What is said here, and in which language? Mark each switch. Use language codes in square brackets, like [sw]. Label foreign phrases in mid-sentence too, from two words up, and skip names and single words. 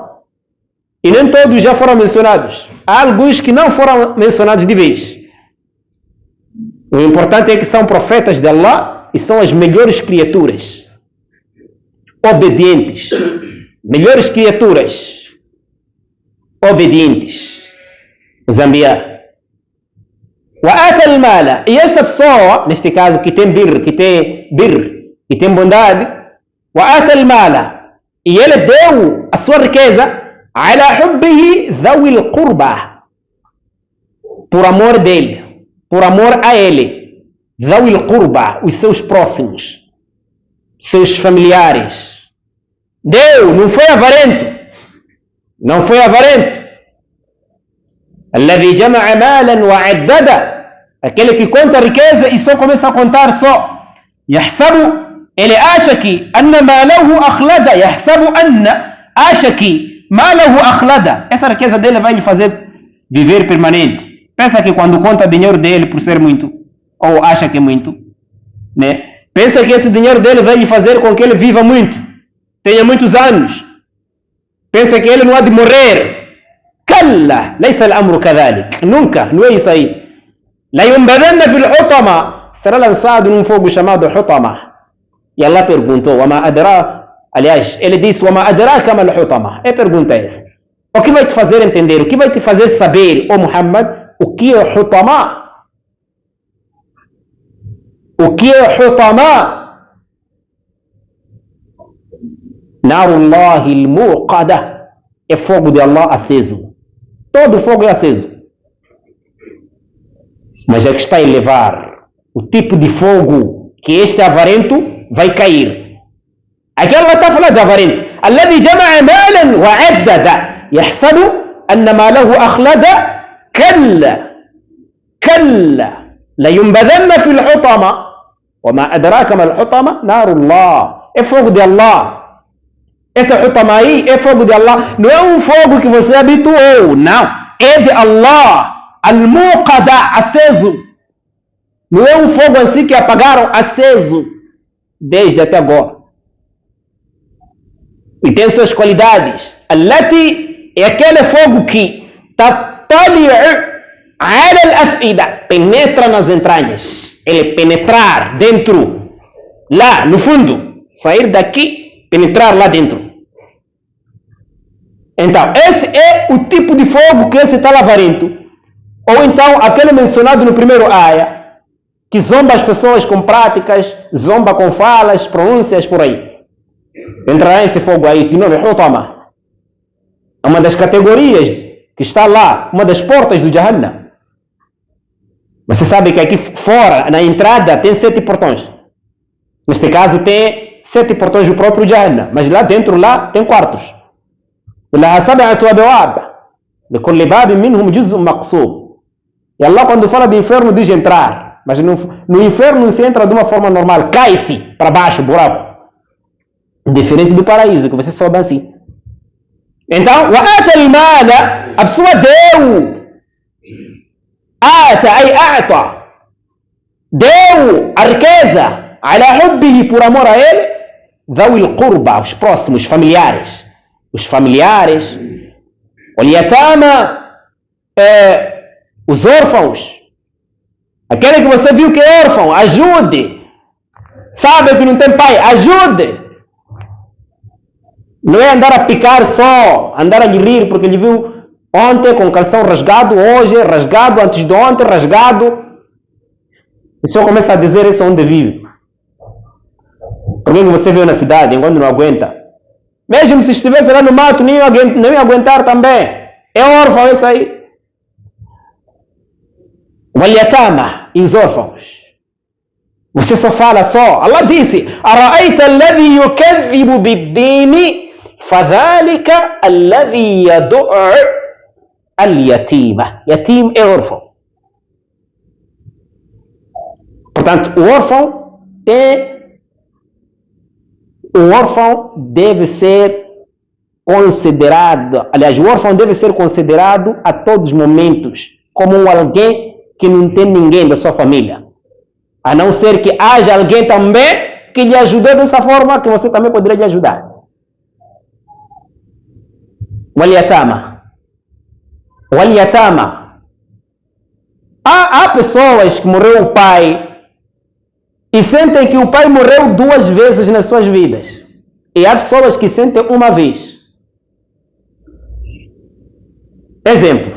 [pt] E nem todos já foram mencionados. Há alguns que não foram mencionados de vez. O importante é que são profetas de Allah e são as melhores criaturas. Obedientes. Melhores criaturas. Obedientes. Os Anbiya. [ar] وآتى المال. [pt] E esta pessoa, neste caso, que tem que tem bondade, [ar] وآتى المال. [pt] E ele deu a sua riqueza [ar] على حبه ذوي القربى. [pt] Por amor dele. Por amor a ele. [ar] ذوي القربى. [pt] Os seus próximos. Seus familiares. Deu. Não foi avarento. Não foi avarento. [ar] الذي جمع مالا وعدده. [pt] Aquele que conta a riqueza e só começa a contar só. Yahsabu. Ele acha que [ar] أن ماله أخلده. يحسب أن. [pt] Acha que [ar] ماله أخلده. [pt] Essa riqueza dele vai lhe fazer viver permanente. Pensa que quando conta o dinheiro dele por ser muito, ou acha que é muito, né? Pensa que esse dinheiro dele vai lhe fazer com que ele viva muito, tenha muitos anos. Pensa que ele não há de morrer. [ar] كلا ليس الأمر كذلك. [pt] Nunca, não é isso aí. [ar] لينبذن في الحطمة. [pt] Será lançado num fogo chamado hutama. E Allah perguntou, [ar] وما أدرى. [pt] Aliás, ele disse, [ar] وما أدراك ما الحطمة. [pt] É pergunta essa. O que vai te fazer entender? O que vai te fazer saber, ó Muhammad, o que é hutama? O que é hutama? [ar] نار الله الموقدة [pt] é fogo de Allah aceso. Todo fogo é aceso. Mas é que está a elevar o tipo de fogo que este avarento vai cair. Aqui Allah está falando de avarento. [ar] الذي جمع مالا وعدده يحسب أن ماله أخلده كلا لينبذن في الحطمة وما أدراك ما الحطمة نار الله. [pt] É fogo de Allah. Esse hutama aí é fogo de Allah. Não é um fogo que você habituou, não. É de Allah. Al-muqada, aceso. Não é um fogo assim que apagaram, aceso. Desde até agora. E tem suas qualidades. Allati é aquele fogo que [ar] تطلع على الأفئدة, [pt] penetra nas entranhas. Ele penetrar dentro, lá no fundo. Sair daqui, penetrar lá dentro. Então, esse é o tipo de fogo que esse tal avarento. Ou então, aquele mencionado no primeiro aya, que zomba as pessoas com práticas, zomba com falas, pronúncias por aí. Entrará esse fogo aí, de novo, Hutama. É uma das categorias que está lá, uma das portas do Jahannam. Você sabe que aqui fora, na entrada, tem 7 portões. Neste caso, tem 7 portões do próprio Jahannam. Mas lá dentro, lá, tem quartos. [ar] لها 7 أبواب لكل باب منهم جزء مقسوم. [pt] E Allah, quando fala de inferno, diz entrar. Mas no inferno não se entra de uma forma normal. Cai-se para baixo, buraco. Diferente do paraíso, que você sobe assim. Então, [ar] وَآتَ الْمَالَ, [pt] a pessoa deu. [ar] آتى أي أعطى. [pt] Deu a riqueza. [ar] على حبه, [pt] por amor a ele. [ar] ذوي القربى, [pt] os próximos, familiares. Os familiares. واليتامى, os órfãos. Aquele que você viu que é órfão, ajude. Sabe que não tem pai, ajude. Não é andar a picar só, andar a rir porque ele viu ontem com calção rasgado, hoje rasgado, antes de ontem rasgado. E só começa a dizer isso onde vive. Alguém que você viu na cidade, enquanto não aguenta. Mesmo se estivesse lá no mato, nem ia aguentar também. É órfão isso aí. [ar] واليتامى, [pt] e os órfãos. Você só fala só. Allah disse: [ar] أرأيت الذي يكذب بالدين فذلك الذي يدع اليتيم. [pt] Yatim é órfão. Portanto, o órfão deve ser considerado, aliás, o órfão deve ser considerado a todos os momentos como alguém que não tem ninguém da sua família. A não ser que haja alguém também que lhe ajudou dessa forma que você também poderia lhe ajudar. [ar] واليتامى. [pt] Há pessoas que morreu o pai e sentem que o pai morreu 2 vezes nas suas vidas. E há pessoas que sentem uma vez. Exemplo.